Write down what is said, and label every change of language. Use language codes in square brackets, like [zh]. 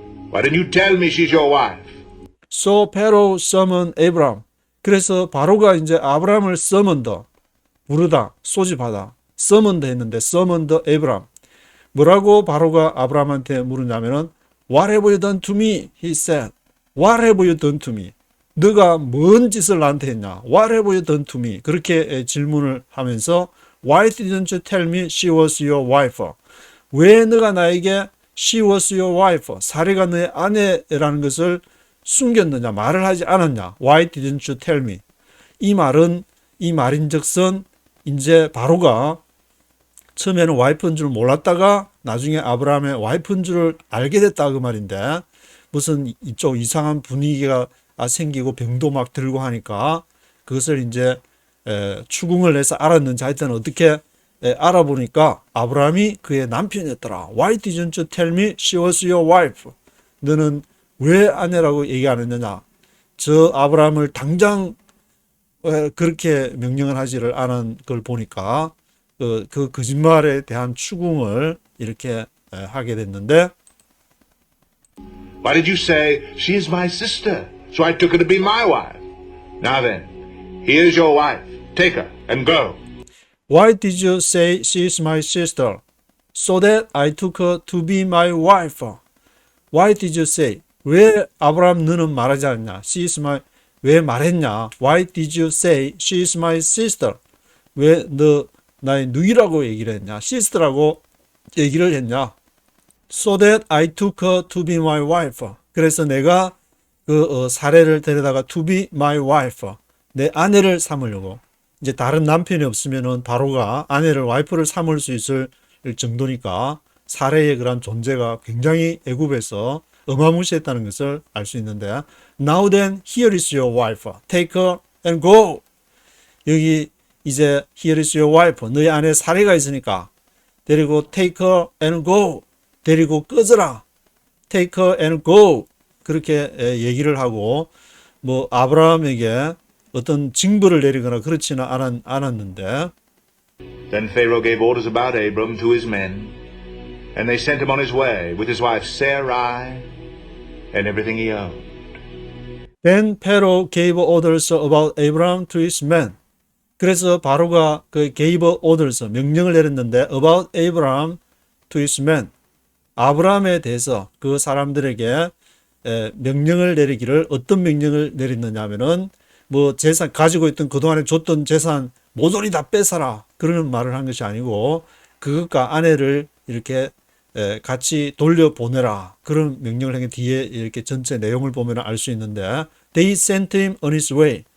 [en] Why didn't you tell me she's your wife? So Pharaoh summoned Abram. [ko] 그래서 바로가 이제 아브라함을 summoned 부르다, 소집하다, summoned 했는데 [en] summoned Abram. [ko] 뭐라고 바로가 아브라함한테 물으냐면은 [en] What have you done to me? He said. What have you done to me? [ko] 너가 뭔 짓을 나한테 했냐? [en] What have you done to me? [ko] 그렇게 질문을 하면서 [en] Why didn't you tell me she was your wife? [ko] 왜 너가 나에게 [en] she was your wife, [ko] 사례가 너의 아내라는 것을 숨겼느냐, 말을 하지 않았냐? [en] Why didn't you tell me? [ko] 이 말인즉슨 이제 바로가 처음에는 와이프인 줄 몰랐다가 나중에 아브라함의 와이프인 줄 알게 됐다 그 말인데 무슨 이쪽 이상한 분위기가 생기고 병도 막 들고 하니까 그것을 이제 추궁을 해서 알았는지 하여튼 어떻게 알아보니까 아브라함이 그의 남편이었더라. [en] Why didn't you tell me she was your wife? [ko] 너는 왜 아내라고 얘기 안 했느냐? 저 아브라함을 당장 그렇게 명령을 하지를 않은 걸 보니까 그 거짓말에 대한 추궁을 이렇게 하게 됐는데 [en] Why did you say she is my sister? So I took her to be my wife. Now then, here's your wife. Take her and go. Why did you say she is my sister? So that I took her to be my wife. Why did you say? [ko] 왜 아브라함 너는 말하지 않냐? [en] She is my [ko] 왜 말했냐? [en] Why did you say she is my sister? [ko] 왜 너 나의 누이라고 얘기를 했냐? sister라고 얘기를 했냐? [en] So that I took her to be my wife. [ko] 그래서 내가 그 사례를 데려다가 [en] to be my wife, [ko] 내 아내를 삼으려고. 이제 다른 남편이 없으면은 바로가 아내를 와이프를 삼을 수 있을 정도니까 사례의 그런 존재가 굉장히 애굽에서 어마무시했다는 것을 알 수 있는데 [en] Now then, here is your wife. [ko] Take her and go. 여기 이제 [en] here is your wife. [ko] 너희 안에 사례가 있으니까 데리고 [en] take her and go. [ko] 데리고 꺼져라. [en] Take her and go. [ko] 그렇게 얘기를 하고 뭐 아브라함에게 어떤 징벌을 내리거나 그렇지는 않았는데 [en] Then Pharaoh gave orders about Abram to his men, and they sent him on his way with his wife Sarai and everything he owned. Then Pharaoh gave orders about Abraham to his men. [ko] 그래서 바로가 그 [en] gave orders [ko] 명령을 내렸는데 [en] about Abraham to his men. [ko] 아브라함에 대해서 그 사람들에게 명령을 내리기를 어떤 명령을 내렸느냐 하면은 뭐 재산 가지고 있던 그동안에 줬던 재산 모조리 다 뺏어라 그러는 말을 한 것이 아니고 그것과 아내를 이렇게 같이 돌려보내라 그런 명령을 한 게 뒤에 이렇게 전체 내용을 보면 알 수 있는데 [en] They sent him on his way.